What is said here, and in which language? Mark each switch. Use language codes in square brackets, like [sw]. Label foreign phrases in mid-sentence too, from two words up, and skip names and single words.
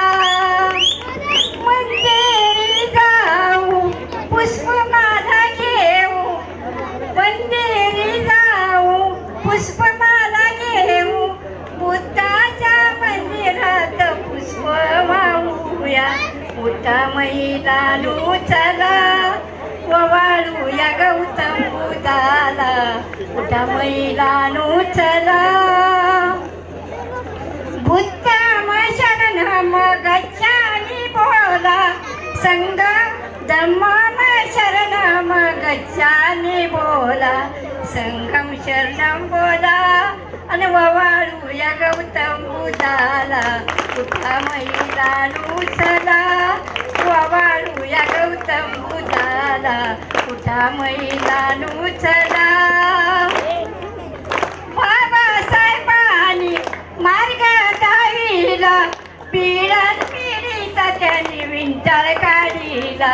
[mr] मंदिरी जाऊ पुष्पमाला घेऊ, मंदिरी जाऊ पुष्पमाला घेऊ, बुद्धाच्या मंदिरात पुष्प वाहूया. उठा महिलानु चला ववाळूया गौतम बुद्धाला, उठा महिलानु चला. [pi] बुद्धम शरणम गच्छामि बोला, संघ धम्मम शरणम गच्छामि बोला, संघम शरणम [mr] बोला आणि ववाळूया गौतम बुद्धाला. उठा महिलानु चला ववाळूया गौतम बुद्धाला, उठा महिलानु चला. बाबासाहेबांनी मार्ग दाविला, पिढ्यान पिढीचा त्यांनी विंटाळ काढिला.